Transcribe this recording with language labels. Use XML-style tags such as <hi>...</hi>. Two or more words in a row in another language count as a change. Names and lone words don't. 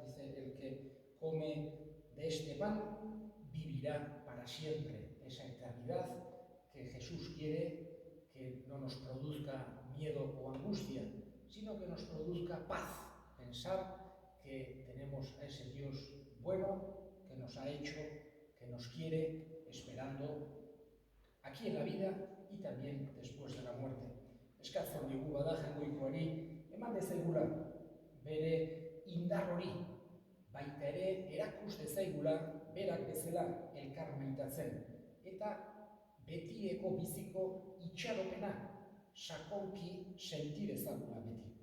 <es>Dice, el que come de este pan vivirá para siempre, esa eternidad que Jesús quiere que no nos produzca miedo o angustia, sino que nos produzca paz, pensar que tenemos a ese Dios bueno, que nos ha hecho, que nos quiere, esperando aquí en la vida y también después de la muerte.</es> <eu>Eskatzen diogu bada Jaungoikoari eman dezagula bere indar hori, baita ere erakus dezaigula berak bezala elkar maitatzen eta betireko biziko itxaropena sakonki senti dezagula beti.</eu>